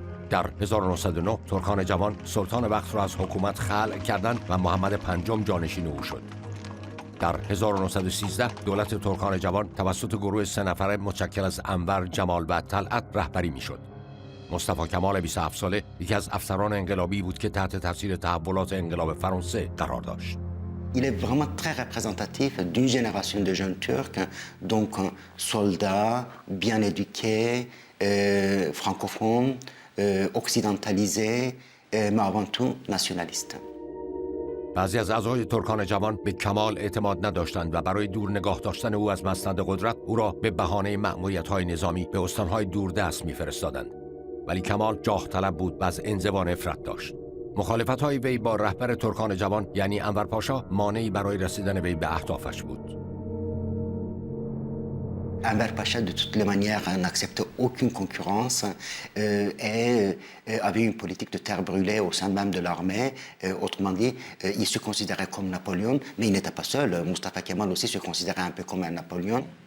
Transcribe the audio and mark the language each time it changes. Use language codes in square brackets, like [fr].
[fa] در 1909 ترکان جوان سلطان وقت را از حکومت خلع کردند و محمد پنجم جانشین او شد. در 1913 دولت ترکان جوان توسط گروه 3 نفره متشکل از انور، جمال و طلعت رهبری میشد. مصطفی کمال 27 ساله یکی از افسران انقلابی بود که تحت تاثیر تحولات انقلاب فرانسه قرار داشت. [fr] Il est vraiment très représentatif d'une génération de jeunes Turcs, donc soldats, bien éduqués, francophones, occidentalisés, mais avant tout nationalistes. [fa] بعضی از اعضای ترکان جوان به کمال اعتماد نداشتند و برای دور نگاه داشتن او از مسند قدرت او را به بهانه مأموریت‌های نظامی به استان‌های دوردست می‌فرستادند. ولی کمال جاه طلب بود و از انزوا نفرت داشت. مخالفت‌های وی با رهبر ترکان جوان یعنی انور پاشا مانعی برای رسیدن وی به اهدافش بود. [fr] Enver Pacha, de toutes les manières, n'acceptait aucune concurrence et avait une politique de terre brûlée au sein même de l'armée. Autrement dit, il se considérait comme Napoléon, mais il n'était pas seul. Mustafa Kemal aussi se considérait un peu comme un Napoléon.